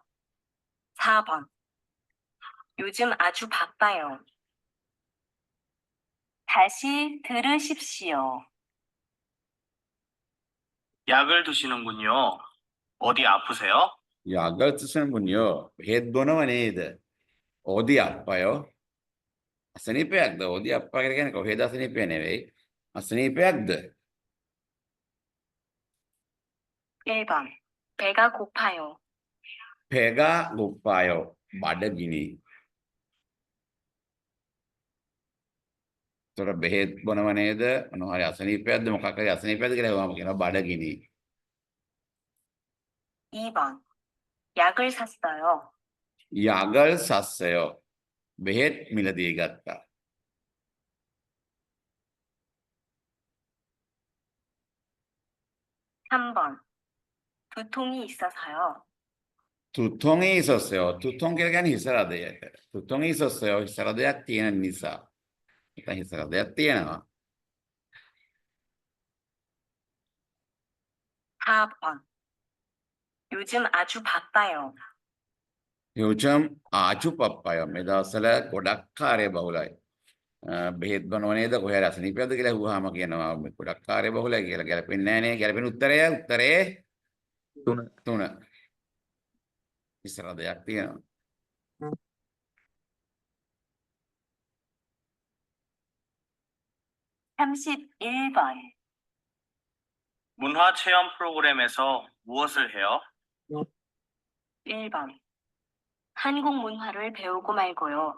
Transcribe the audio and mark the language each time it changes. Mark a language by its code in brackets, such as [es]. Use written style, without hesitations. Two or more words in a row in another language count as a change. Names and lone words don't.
[ko] 4번 요즘 아주 바빠요. 다시 들으십시오. 약을 드시는군요. 어디 아프세요? 약을 드시는군요. [si] බෙහෙත් බොනව නේද? [ko] 어디 아파요? අසනීපයක්ද? 어디 아파 [si] කියලා කියන්නේ කොහෙද අසනීපය නෙවෙයි. අසනීපයක්ද? [ko] 1번 배가 고파요. 배가 고파요. [si] බඩගිනි. තොර බෙහෙත් බොනව නේද? මොනවා හරි අසනීපයක්ද මොකක් හරි අසනීපයක්ද කියලා වහම කියනවා බඩගිනි. [ko] 2번 약을 샀어요. 약을 샀어요. [si] බෙහෙත් මිලදී ගත්තා. [ko] 3번 두통이 있어서요. 두통이 있었어요. 두통 [si] කියලා කියන්නේ හිසරදයට. [ko] 두통이 있었어요. [si] හිසරදයක් තියෙන නිසා. 일단 හිසරදයක් තියෙනවා. [ko] 4번 요즘 아주 바빠요. 요즘 아주 바빠요. [si] මේ දවස්වල ගොඩක් කාර්ය බහුලයි. බෙහෙත් බොනව නේද? කොහේ හරි අසනීපයක්ද කියලා අහුවාම කියනවා ගොඩක් කාර්ය බහුලයි කියලා. ගැලපෙන්නේ නැහැ නේ. ගැලපෙන උත්තරේ 3. හිසරදයක් තියෙනවා. [ko] (31번) 문화 체험 프로그램에서 무엇을 해요? 1번 한국 문화를 배우고 말고요.